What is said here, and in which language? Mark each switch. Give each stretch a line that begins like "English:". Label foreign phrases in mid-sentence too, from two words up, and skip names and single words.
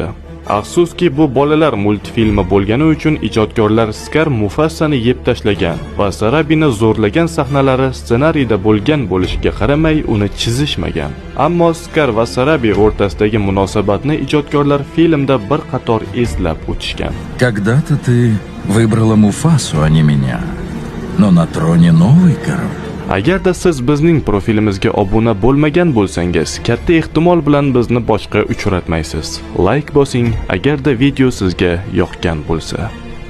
Uzbek: Afsuski bu bolalar multfilmi bo'lgani uchun ijodkorlar Skar Mufasani yeb tashlagan va Sarabini zo'rlagan sahnalari ssenariyda bo'lgan bo'lishiga qaramay uni chizishmagan. Ammo Skar va Sarabi o'rtasidagi munosabatni ijodkorlar filmda bir qator eslab o'tishgan.
Russian: Когда-то ты выбрала Муфасу, а не меня. Но на троне новый король.
Uzbek: Agarda siz bizning profilimizga obuna bo'lmagan bo'lsangiz, katta ehtimol bilan bizni boshqa uchratmaysiz. Like bosing, agarda video sizga yoqgan bo'lsa.